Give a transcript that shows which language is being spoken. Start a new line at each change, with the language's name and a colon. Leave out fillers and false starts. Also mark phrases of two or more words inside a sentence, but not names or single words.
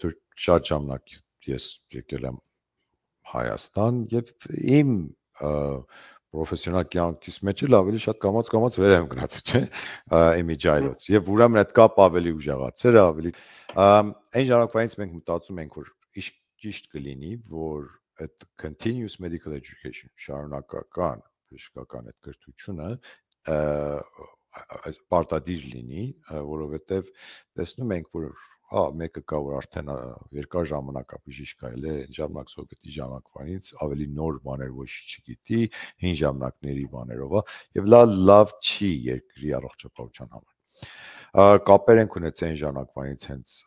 Armenian: շատ ժամանակ ես եկել եմ Հայաստան եւ իմ պրոֆեսիոնալ կյանքից մեջ էլ ավելի շատ կամաց վեր եմ գնացել, չէ՞, իմիջայլոց։ Եվ ուրեմն այդ կապ ավելի ուժեղացել է, ավելի այն ժամանակվանից մենք մտածում ենք որ ճիշտ կլինի, որ այդ
English: continuous medical education
Armenian: շարունակական բժշկական այդ կրթությունը պարտադիր լինի, որովհետև տեսնում ենք, որ մեկը կա, որ արդեն երկար ժամանակ է բժիշկ այլ է, ժամանակ սովետի ժամանակվանից ավելի նոր բաներ ոչ չգիտի, հին ժամանակների բաներով է, եւ լավ չի երկրի առողջապահության համար։ Կապեր ենք ունեցել այն ժամանակվանից հենց